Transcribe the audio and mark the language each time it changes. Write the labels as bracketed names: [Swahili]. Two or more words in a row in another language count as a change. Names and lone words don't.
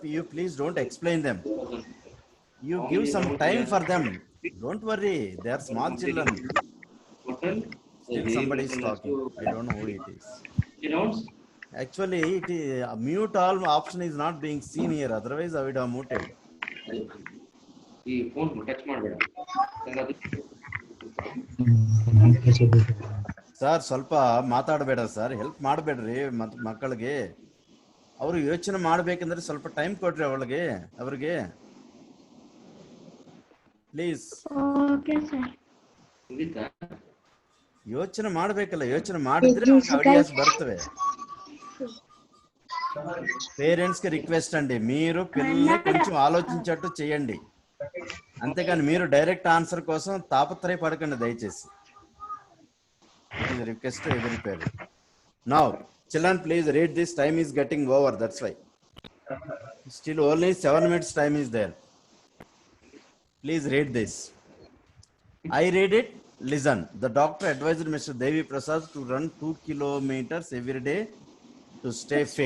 [English] You please don't explain them. You give some time for them. Don't worry. They are small children. Total. Still somebody is talking. I don't know who it is. Rounds. Actually, it is, mute all option is not being seen here. Otherwise, I would have muted. [Kannada] ಈ [English] phone touch [Kannada] ಮಾಡಬೇಡ. ಸರ್ ಸ್ವಲ್ಪ ಮಾತಾಡಬೇಡ ಸರ್, ಹೆಲ್ಪ್ ಮಾಡಬೇಡ್ರಿ ಮಕ್ಕಳಿಗೆ. ಅವರು ಯೋಚನೆ ಮಾಡ್ಬೇಕಂದ್ರೆ ಸ್ವಲ್ಪ ಟೈಮ್ ಕೊಡ್ರಿ ಅವ್ರಿಗೆ ಪ್ಲೀಸ್. ಯೋಚನೆ ಮಾಡ್ಬೇಕಲ್ಲ, ಯೋಚನೆ ಮಾಡಿದ್ರೆ ಐಡಿಯಾಸ್ ಬರ್ತವೆ. [Telugu] పేరెంట్స్ కి రిక్వెస్ట్ అండి, మీరు పిల్లల్ని కొంచెం ఆలోచించేట్టు చేయండి, అంతేగాని మీరు [English] direct answer [Telugu] కోసం తాపత్రయపడకండి దయచేసి. రిక్వెస్ట్ ఎవరి పేరెంట్. [English] Now children please read this. Time is getting over, that's why. still only 7 minutes time is there. please read this. I read it. Listen. The doctor advised Mr. Devi Prasad to run 2 kilometers every day to stay fit.